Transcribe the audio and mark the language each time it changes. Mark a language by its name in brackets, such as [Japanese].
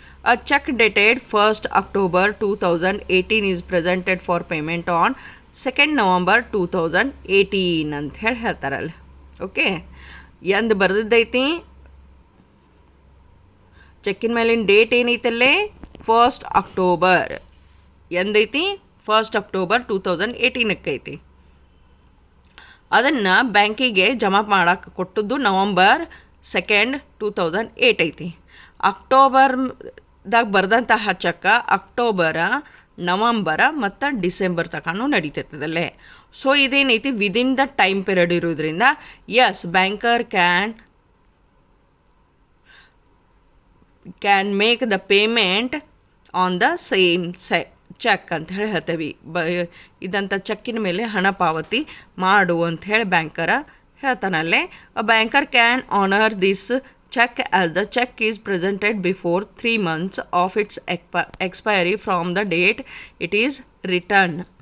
[English] A check dated 1st October 2018 is presented for payment on 2nd November 2018 [Kannada] ಅಂತ ಹೇಳಿ ಹೇಳ್ತಾರಲ್ಲ. Okay, ಎಂದು ಬರೆದಿದ್ದೈತಿ ಚೆಕ್ಕಿನ ಮೇಲಿನ date ಏನೈತಲ್ಲೇ 1st October. ಎಂದೈತಿ 1st October 2018 ಐತಿ. ಅದನ್ನು ಬ್ಯಾಂಕಿಗೆ ಜಮಾ ಮಾಡಕ್ಕೆ ಕೊಟ್ಟದ್ದು November 2nd 2008 ಐತಿ. ಅಕ್ಟೋಬರ್ದಾಗ ಬರೆದಂತಹ ಚೆಕ್ಕ ಅಕ್ಟೋಬರ, ನವಂಬರ ಮತ್ತು ಡಿಸೆಂಬರ್ ತನಕನೂ ನಡೀತೈತದಲ್ಲೇ. [English] so [Kannada] ಇದೇನೈತಿ [English] within the time period [Kannada] ಇರೋದ್ರಿಂದ [English] as banker can make the payment on the same cheque [Kannada] ಅಂತ ಹೇಳಿ ಹೇಳ್ತೇವೆ. ಇದಂಥ ಚೆಕ್ಕಿನ ಮೇಲೆ ಹಣ ಪಾವತಿ ಮಾಡು ಅಂತ ಹೇಳಿ ಬ್ಯಾಂಕರ ಹೇಳ್ತಾನಲ್ಲೇ. [English] A banker can honour this check as the check is presented before 3 months of its expiry from the date it is returned.